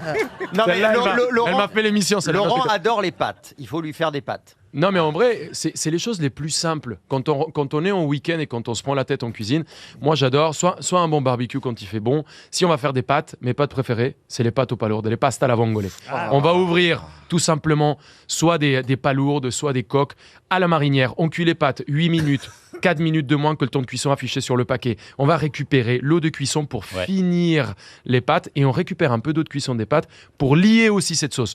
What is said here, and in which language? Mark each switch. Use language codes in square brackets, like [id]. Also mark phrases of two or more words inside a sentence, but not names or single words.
[fr] Non, mais Celle-là, elle Laurent- m'a fait l'émission. celle-là. Laurent Non, je déconne. adore les pâtes. Il faut lui faire des pâtes. Non, mais en vrai, c'est les choses les plus simples. Quand on est en week-end et quand on se prend la tête en cuisine, moi j'adore soit un bon barbecue quand il fait bon. Si on va faire des pâtes, mes pâtes préférées, c'est les pâtes aux palourdes, les [it] pasta alla vongole. [fr] On va ouvrir tout simplement soit des palourdes, soit des coques à la marinière. On cuit les pâtes 8 minutes, 4 minutes de moins que le temps de cuisson affiché sur le paquet. On va récupérer l'eau de cuisson pour finir les pâtes et on récupère un peu d'eau de cuisson des pâtes pour lier aussi cette sauce.